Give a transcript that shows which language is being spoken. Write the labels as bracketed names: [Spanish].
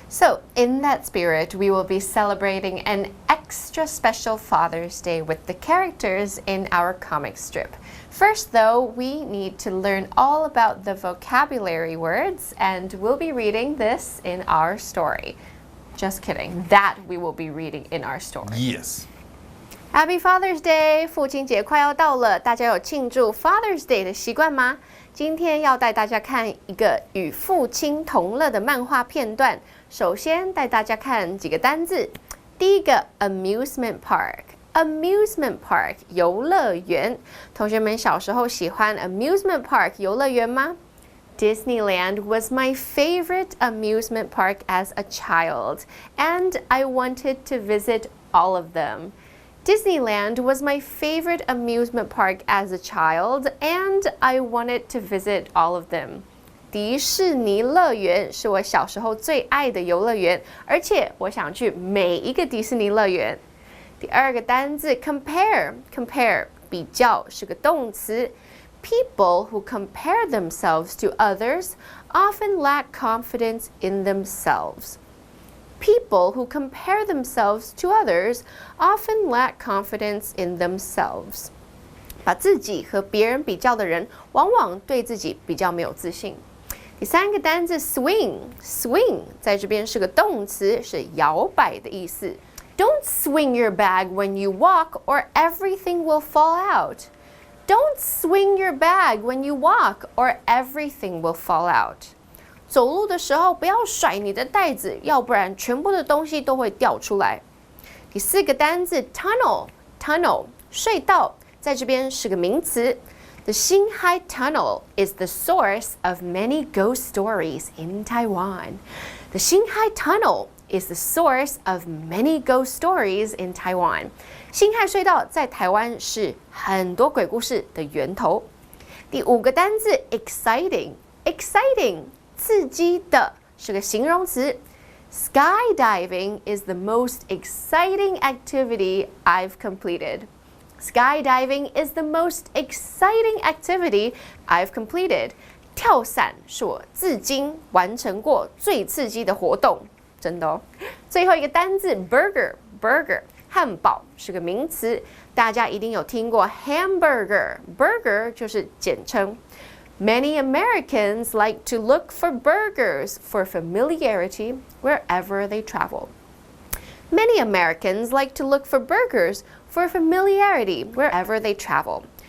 [English] So, in that spirit, we will be celebrating an extra special Father's Day with the characters in our comic strip. First, though, we need to learn all about the vocabulary words, and we'll be reading this in our story. Just kidding. That we will be reading in our story. Yes. Happy Father's Day! [Chinese] 父亲节快要到了，大家有庆祝 Father's Day 的习惯吗？今天要带大家看一个与父亲同乐的漫画片段。首先带大家看几个单字。第一个 amusement park。amusement park 游乐园。同学们小时候喜欢 amusement park 游乐园吗？ [English] Disneyland was my favorite amusement park as a child, and I wanted to visit all of them. Disneyland was my favorite amusement park as a child, and I wanted to visit all of them. [Chinese] 迪士尼乐园是我小时候最爱的游乐园，而且我想去每一个迪士尼乐园。第二个单字 compare 比较是个动词。 [English] People who compare themselves to others often lack confidence in themselves. People who compare themselves to others often lack confidence in themselves. [Chinese] 把自己和别人比较的人，往往对自己比较没有自信。第三个单字 swing 在这边是个动词，是摇摆的意思。 [English] Don't swing your bag when you walk or everything will fall out. Don't swing your bag when you walk or everything will fall out. [Chinese] 走路的时候不要甩你的袋子，要不然全部的东西都会掉出来。第四个单字 tunnel 隧道，在这边是个名词。 [English] The Xinhai Tunnel is the source of many ghost stories in Taiwan. The Xinhai Tunnel is the source of many ghost stories in Taiwan. [Chinese] 辛亥隧道在台湾是很多鬼故事的源头。第五个单字 exciting 刺激的是个形容词。 [English] Skydiving is the most exciting activity I've completed. Skydiving is the most exciting activity I've completed. [Chinese] 跳伞是我至今完成过最刺激的活动，真的哦。最后一个单字 burger 汉堡是个名词，大家一定有听过 hamburger 就是简称。 [English] Many Americans like to look for burgers for familiarity wherever they travel. Many Americans like to look for burgers for familiarity wherever they travel.